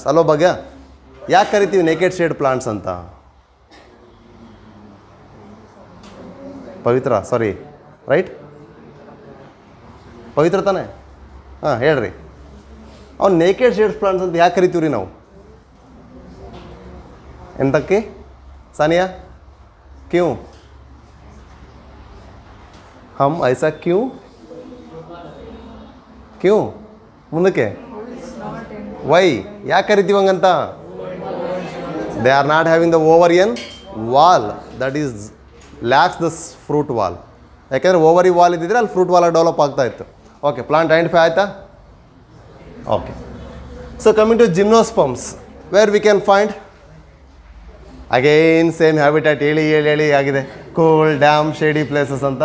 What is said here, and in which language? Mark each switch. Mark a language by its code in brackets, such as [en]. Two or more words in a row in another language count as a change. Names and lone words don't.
[kn] ಅಲ್ಲೋ ಭಾಗ್ಯ, ಯಾಕೆ ಕರಿತೀವಿ [en] naked seeded plants [kn] ಅಂತ? ಪವಿತ್ರ, [en] sorry, right, [kn] ಪವಿತ್ರ ತಾನೆ? ಹಾಂ ಹೇಳ್ರಿ. ಅವ್ನು [en] naked seeded plants [kn] ಅಂತ ಯಾಕೆ ಕರಿತೀವಿ ರೀ ನಾವು? ಎಂತಕ್ಕೆ सानिया? [hi] क्यों? हम ऐसा क्यों क्यों [kn] ಮುಂದಕ್ಕೆ ವೈ ಯಾಕೆ ಕರಿತೀವಿ ಹಂಗಂತ? [en] they are not having the ovarian wall that is lacks the fruit wall. [kn] ಯಾಕೆಂದರೆ [en] ovary wall [kn] ಇದ್ದಿದ್ರೆ ಅಲ್ಲಿ [en] fruit wall develop [kn] ಆಗ್ತಾ ಇತ್ತು. [en] okay, plant identify [kn] ಆಯಿತಾ? [en] Okay, so coming to gymnosperms, where we can find again same habitat. [kn] ಹೇಳಿ ಹೇಳಿ ಹೇಳಿ ಆಗಿದೆ, [en] cool damp shady places [kn] ಅಂತ.